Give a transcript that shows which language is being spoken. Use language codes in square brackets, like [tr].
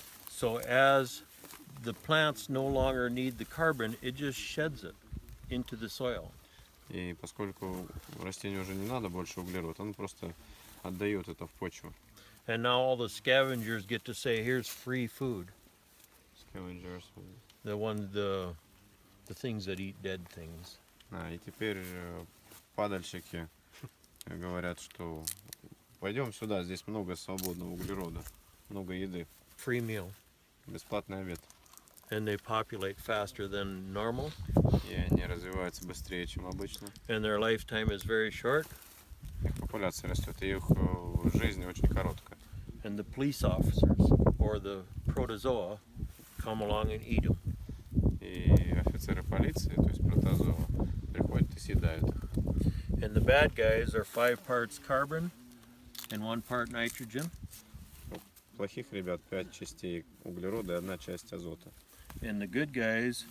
[en] So as the plants no longer need the carbon, it just sheds it into the soil. [ru] И поскольку растению уже не надо больше углерода, он просто отдает это в почву. [en] And now all the scavengers get to say, here's free food. Scavengers. The things that eat dead things. [ru] И теперь падальщики говорят, что пойдем сюда, здесь много свободного углерода, много еды, [en] Free meal. [ru] бесплатный обед. [en] And they populate faster than normal. [ru] И они развиваются быстрее, чем обычно. [en] And their lifetime is very short. [ru] Их популяция растет, и их жизнь очень короткая. [en] And the police officers or the protozoa come along and eat them. [ru] И офицеры полиции, то есть протозоа, приходят и съедают их. [en] And the bad guys are 5 parts carbon and 1 part nitrogen. [ru] У плохих ребят 5 частей углерода и 1 часть азота. [en] And the good guys